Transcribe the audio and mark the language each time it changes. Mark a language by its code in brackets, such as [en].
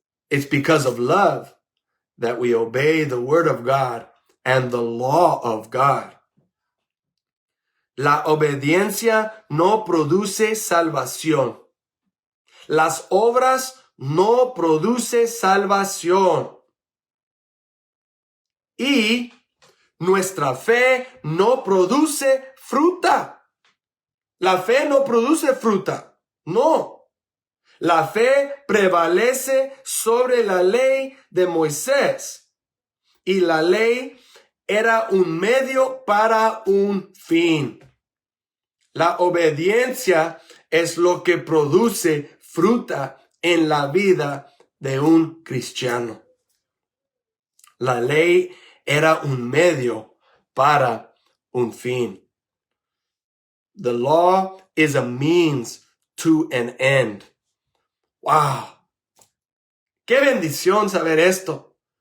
[en] It's because of love that we obey the word of God and the law of God. [es] La obediencia no produce salvación. Las obras no producen salvación. Y nuestra fe no produce fruta. La fe no produce fruta. No. La fe prevalece sobre la ley de Moisés. Y la ley era un medio para un fin. La obediencia es lo que produce fruta en la vida de un cristiano. La ley era un medio para un fin. [en] The law is a means to an end. Wow. [es] Qué bendición saber esto.